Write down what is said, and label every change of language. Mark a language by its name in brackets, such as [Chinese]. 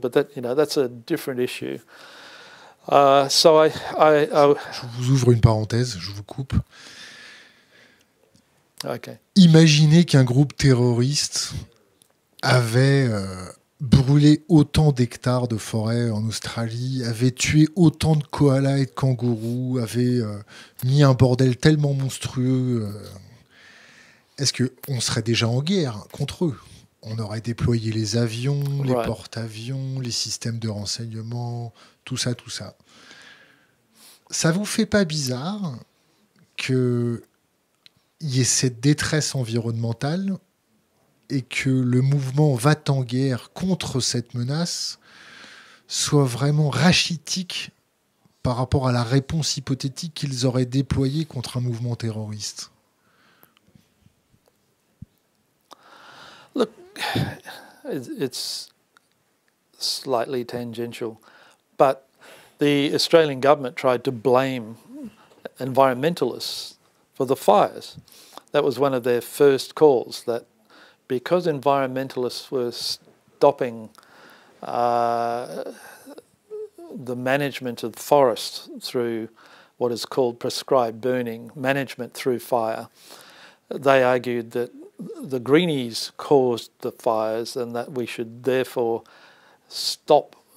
[English] But that's a different issue. [French] Je vous ouvre une parenthèse, je vous coupe. [English] Okay. [French] Imaginez qu'un groupe terroriste avait brûlé autant d'hectares de forêt en Australie, avait tué autant de koalas et de kangourous, avait mis un bordel tellement monstrueux. Est-ce qu'on serait déjà en guerre contre eux? On aurait déployé les avions, les porte-avions, les systèmes de renseignement, tout ça. Ça vous fait pas bizarre qu'il y ait cette détresse environnementale et que le mouvement Va-t-en-guerre contre cette menace soit vraiment rachitique par rapport à la réponse hypothétique qu'ils auraient déployée contre un mouvement terroriste? [English] Look, it's slightly tangential, but the Australian government tried to blame environmentalists for the fires. That was one of their first calls, that because environmentalists were stopping the management of forests through what is called prescribed burning, management through fire, they argued that the greenies caused the fires and that we should therefore stop